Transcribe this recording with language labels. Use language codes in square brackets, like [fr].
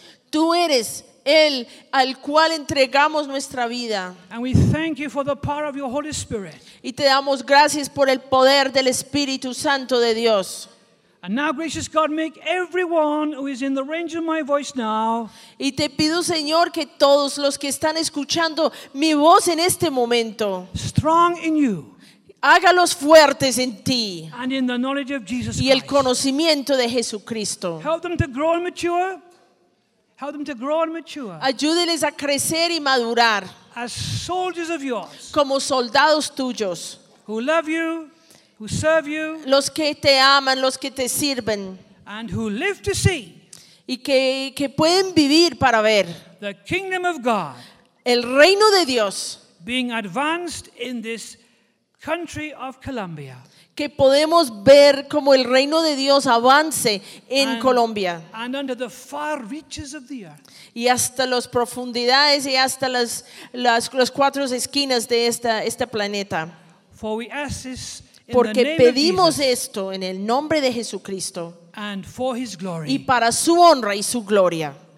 [es] Tú eres el al cual entregamos nuestra vida. [en] And we thank you for the power of your Holy Spirit. [es] Y te damos gracias por el poder del Espíritu Santo de Dios. [en] And now, gracious God, make everyone who is in the range of my voice now. [es] Y te pido, Señor, que todos los que están escuchando mi voz en este momento. [en] Strong in you. [es] Hágalos fuertes en ti. [en] And in the knowledge of Jesus [es] Christ. Y el conocimiento de Jesucristo. [en] Help them to grow and mature. Help them to grow and mature. [es] Ayúdeles a crecer y madurar. [en] As soldiers of yours. [es] Como soldados tuyos. [en] Who love you. Who serve you, [es] los que te aman, los que te sirven, [en] and who live to see, [es] y que pueden vivir para ver [en] the kingdom of God, [es] el reino de Dios, [en] being advanced in this country of Colombia, [es] que podemos ver como el reino de Dios avance en Colombia, [en] and under the far reaches of the earth, [es] y hasta las profundidades y hasta las cuatro esquinas de este planeta. [en] For we ask this. [es] Porque pedimos esto en el nombre de Jesucristo y para su honra y su gloria.